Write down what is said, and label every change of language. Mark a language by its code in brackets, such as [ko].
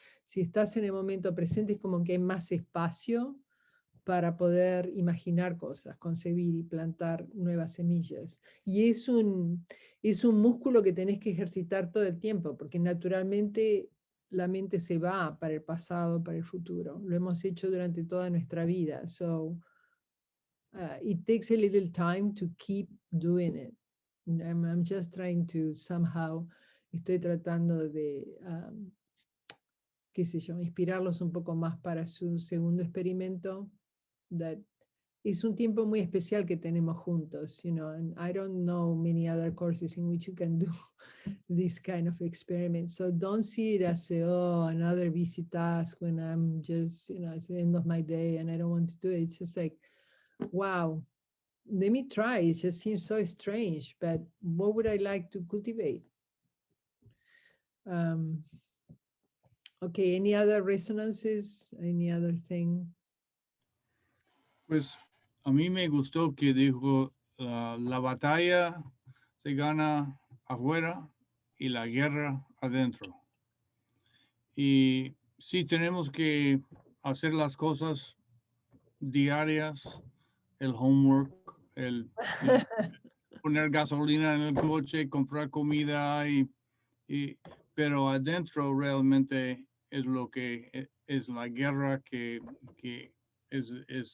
[es] Si estás en el momento presente es como que hay más espacio para poder imaginar cosas, concebir y plantar nuevas semillas. Y es un músculo que tenés que ejercitar todo el tiempo, porque naturalmente la mente se va para el pasado, para el futuro. Lo hemos hecho durante toda nuestra vida. [en] So, it takes a little time to keep doing it. I'm just trying to somehow, [es] estoy tratando de, qué sé yo, inspirarlos un poco más para su segundo experimento. [en] That es un tiempo muy especial que tenemos juntos, and I don't know many other courses in which you can do this kind of experiment. So don't see it as another busy task when I'm just, it's the end of my day and I don't want to do it. It's just like, wow, let me try. It just seems so strange, but what would I like to cultivate? Okay, any other resonances? Any other thing? [es] Pues a mí me gustó que dijo, la batalla se gana afuera y la guerra adentro. Y sí tenemos que hacer las cosas diarias, el homework, el poner gasolina en el coche, comprar comida, pero adentro realmente es lo que es la guerra que es